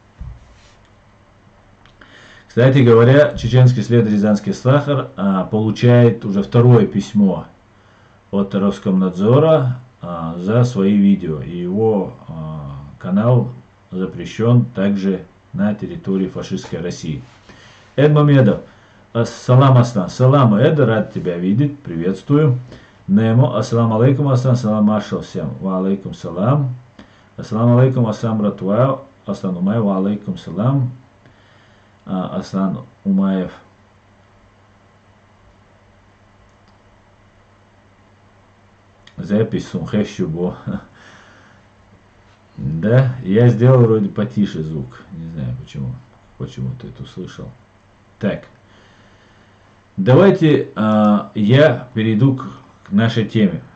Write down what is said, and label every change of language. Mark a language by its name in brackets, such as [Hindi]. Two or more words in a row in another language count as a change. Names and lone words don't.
[Russian] Кстати говоря, чеченский след Рязанский сахар получает уже второе письмо от Роскомнадзора за свои видео. И его канал запрещен также на территории фашистской России. Эд Мамедов. [Arabic] Ассалам Аслан. Салам, [Russian] Эд, рад тебя видеть. Приветствую. Немо. [Arabic] السلام عليكم, Аслан. Салам маршал всем. وعليكم السلام. السلام عليكم, Аслан Ратуа. Аслан Умаев. وعليكم السلام. Аслан Умаев. [Russian] Запись Сумхещубо. Да, я сделал вроде потише звук. Не знаю почему. Почему ты это услышал. Так. Давайте я перейду к нашей теме.